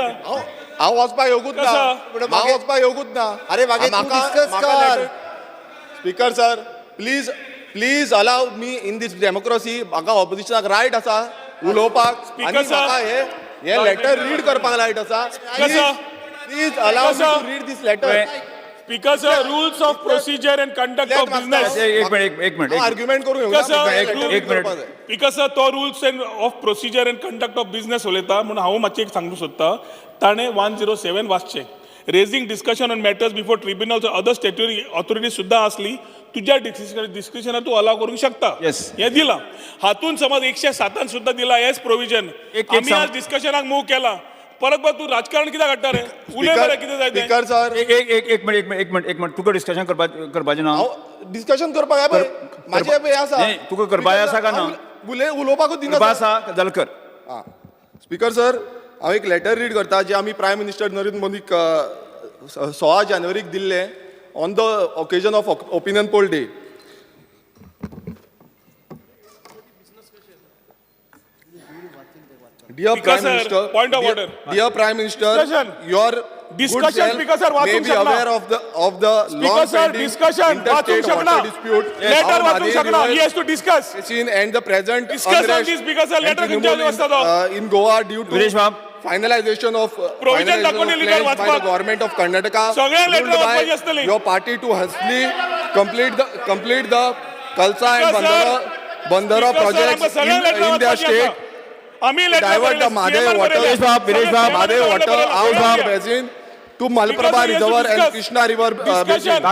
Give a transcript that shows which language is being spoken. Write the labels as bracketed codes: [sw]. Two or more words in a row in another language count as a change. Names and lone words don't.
[kok] हांव वचपाक येवूच ना हांव वचपाक येवूच ना अरे मागे तूं डिस्कस कर [en] Speaker sir please allow me in this democracy [kok] म्हाका ऑपोजिशनाक रायट आसा उलोवपाक आनी म्हाका हे [en] letter read [kok] करपाक रायट आसा [en] please allow me to read this letter Speaker sir, rules of procedure and conduct of business. [kok] एक मिनिट आर्ग्युमेंट करूं येवना [en] Speaker sir, [kok] तो [en] rules and of procedure and conduct of business [kok] उलयता म्हणून हांव मातशें एक सांगूंक सोदता ताणें 107 वाचचें [en] raising discussion on matters before tribunals other statutory authority [kok] सुद्धा असली तुझ्या डिस्कशनात तू अलाव करूंक शकता हे दिला हातून समज 107 सुद्धा दिला हेच प्रोविजन आम्ही आज डिस्कशनाक मूव केला परत तू राजकारण कित्याक काडटा रे उलय बरें कितें जाय तें [en] Speaker sir [kok] एक मिनिट तुका डिस्कशन करपाचें ना डिस्कशन करपाक जाय पळय म्हाजें हे आसा तुका करपाक आसा काय ना उलोवपाकूच दिना आसा जाल्यार कर [en] Speaker sir [kok] हांव एक लेटर रीड करता जे आमी [en] Prime Minister [kok] नरेंद्र मोदीक 16 जानेवारीक दिल्ले [en] on the occasion of Opinion Poll Day Dear Prime Minister, point of order. Dear Prime Minister, your discussion speaker sir may be aware of the long pending interstate water dispute. [kok] Letter वाचूंक शकना. [en] He has to discuss. And the present discuss on this speaker sir letter [kok] खंयच्या वाजता तो [en] in Goa due to finalization of provision दाखवले letter by the [kok] वाचपाक [en] government of Karnataka. [kok] सगळे letter वाचपाची असतली. [en] Your party to hastily complete the Kalsa and Bandara projects in their state. Divert the Mhadei water out of basin to Malaprabha Reservoir and Krishna River basin.